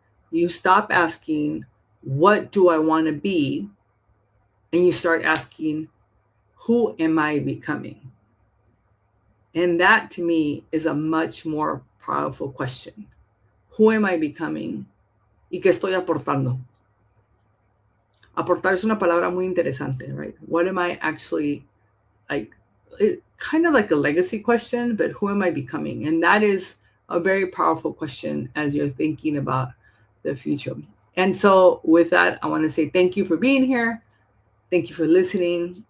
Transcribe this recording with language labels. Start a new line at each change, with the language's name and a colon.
English: You stop asking, what do I want to be? And you start asking, who am I becoming? And that to me is a much more powerful question. Who am I becoming?
Spanish: ¿Y qué estoy aportando? Aportar es una palabra muy interesante, right?
English: What am I actually, like, kind of like a legacy question, but who am I becoming? And that is a very powerful question as you're thinking about the future. And so with that, I want to say thank you for being here. Thank you for listening.